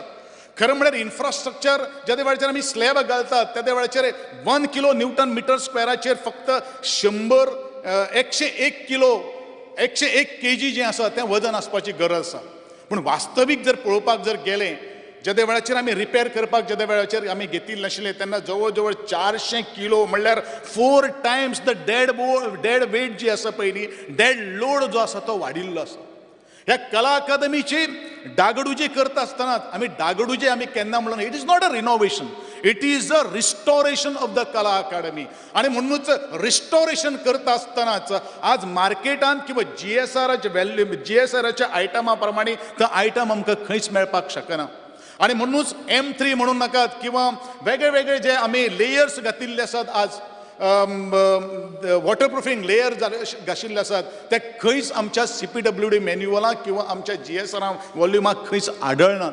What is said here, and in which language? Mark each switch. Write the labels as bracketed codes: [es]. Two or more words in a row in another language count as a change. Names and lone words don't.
[kok] खरं म्हळ्यार इन्फ्रास्ट्रक्चर ज्या वेळाचेर आमी स्लॅब घालतात त्या वेळाचेर 1 [en] kilo newton meter [kok] स्क्वेअराचेर फक्त 101 किलो 101 kg जें आसा तें वजन आसपाची गरज आसा. पूण वास्तवीक जर पळोवपाक जर गेलें ज्या वेळाचेर आमी रिपेर करपाक ज्या वेळाचेर आमी घेतिल्ले नाशिल्ले तेन्ना जवळ जवळ 400 किलो म्हणल्यार 4 [en] times the dead weight [kok] जी आसा पयली [en] dead load [kok] जो आसा तो वाडिल्लो आसा. ह्या कला अकादमीची डागडुजी करता आसतना डागडुजी आमी केन्ना म्हणून [en] It is not a renovation, it is a restoration of the Kala Academy. [kok] आणि म्हणूनच रिस्टोरेशन करता आसतनाच आज मार्केटांत किंवा JSRच्या आयटमा प्रमाणे तो आयटम आमकां खंयच मेळपाक शकना. आणि म्हणूनच M3 म्हणून नाकात किंवा वेगळे वेगळे जे आमी लेयर्स घातिल्ले आसात आज [en] waterproofing layer [kok] घाशिल्ले आसात ते खंयच आमच्या CPWD मॅन्युअलाक किंवा आमच्या JSR वॉल्युमाक खंयच आढळनात.